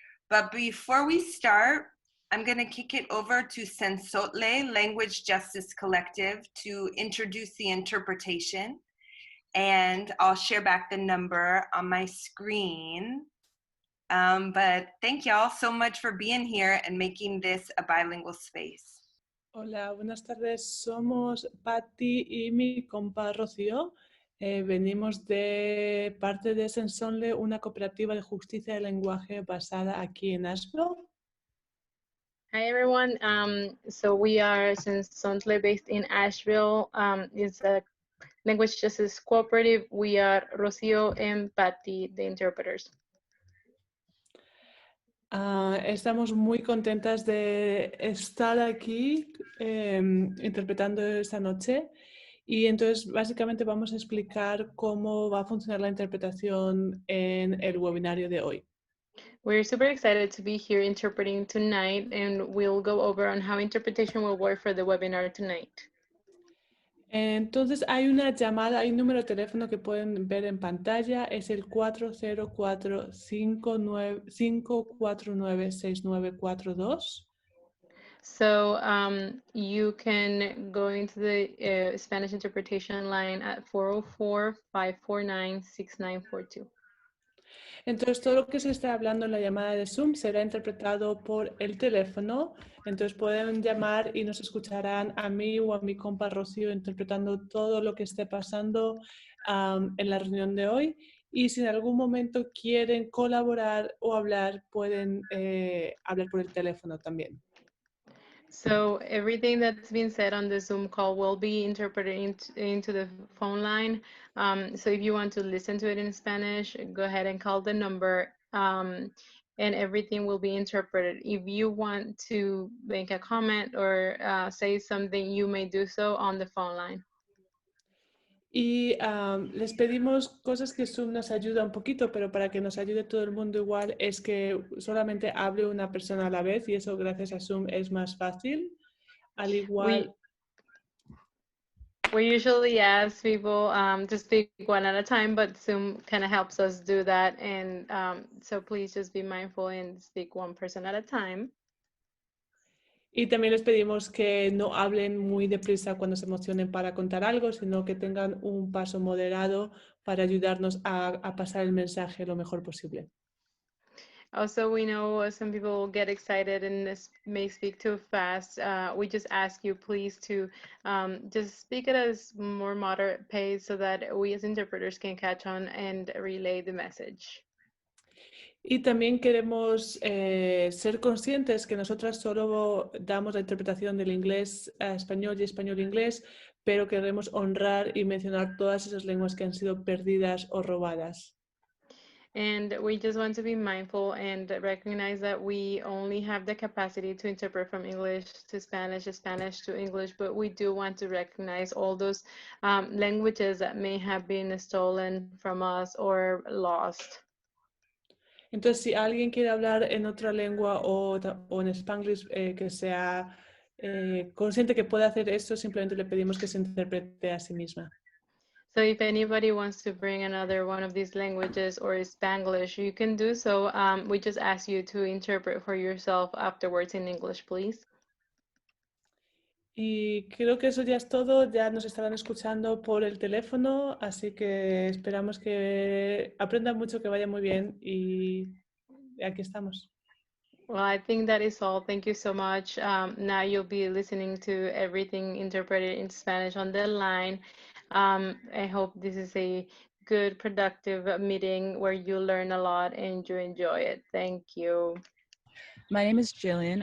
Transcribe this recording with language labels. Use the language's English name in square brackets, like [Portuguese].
[English] But before we start, I'm going to kick it over to Sensotle Language Justice Collective to introduce the interpretation. And I'll share back the number on my screen. But thank y'all so much for being here and making this a bilingual space. [Spanish] Hola, buenas tardes. Somos Patti y mi compa Rocío. Venimos de parte de Sensonle, una cooperativa de justicia de lenguaje basada aquí en Asheville. [English] Hi everyone. So we are Sensontle based in Asheville. It's a language justice cooperative. We are Rocío and Patti, the interpreters. [Spanish] Estamos muy contentas de estar aquí interpretando esta noche y entonces básicamente vamos a explicar cómo va a funcionar la interpretación en el webinario de hoy. [English] We're super excited to be here interpreting tonight, and we'll go over on how interpretation will work for the webinar tonight. [Spanish] Entonces hay una llamada, hay un número de teléfono que pueden ver en pantalla, es el 404-549-6942. [English] So you can go into the Spanish interpretation line at 404-549-6942. [Spanish] Entonces todo lo que se está hablando en la llamada de Zoom será interpretado por el teléfono. Entonces pueden llamar y nos escucharán a mí o a mi compa Rocío interpretando todo lo que esté pasando en la reunión de hoy. Y si en algún momento quieren colaborar o hablar, pueden hablar por el teléfono también. [English] So everything that's been said on the Zoom call will be interpreted into the phone line. So if you want to listen to it in Spanish, go ahead and call the number, and everything will be interpreted. If you want to make a comment or say something, you may do so on the phone line. [Spanish] Y les pedimos cosas que Zoom nos ayuda un poquito, pero para que nos ayude todo el mundo igual es que solamente hable una persona a la vez y eso gracias a Zoom es más fácil. Al igual... [English] We usually ask people to speak one at a time, but Zoom kind of helps us do that. And so please just be mindful and speak one person at a time. [Spanish] Y también les pedimos que no hablen muy deprisa cuando se emocionen para contar algo, sino que tengan un paso moderado para ayudarnos a pasar el mensaje lo mejor posible. [English] Also, we know some people get excited and may speak too fast. We just ask you please to just speak at a more moderate pace so that we as interpreters can catch on and relay the message. [Spanish] Y también queremos ser conscientes que nosotras solo damos la interpretación del inglés a español y español a inglés, pero queremos honrar y mencionar todas esas lenguas que han sido perdidas o robadas. [English] And we just want to be mindful and recognize that we only have the capacity to interpret from English to Spanish to English, but we do want to recognize all those languages that may have been stolen from us or lost. [Spanish] Entonces, si alguien quiere hablar en otra lengua o en Spanglish que sea consciente que puede hacer esto, simplemente le pedimos que se interprete a sí misma. [English] So if anybody wants to bring another one of these languages or Spanglish, you can do so. We just ask you to interpret for yourself afterwards in English, please. [Spanish] Y creo que eso ya es todo, ya nos estarán escuchando por el teléfono, así que esperamos que aprendan mucho, que vaya muy bien y aquí estamos. [English] Well, I think that is all. Thank you so much. Now you'll be listening to everything interpreted in Spanish on the line. I hope this is a good, productive meeting where you learn a lot and you enjoy it. Thank you. My name is Jillian.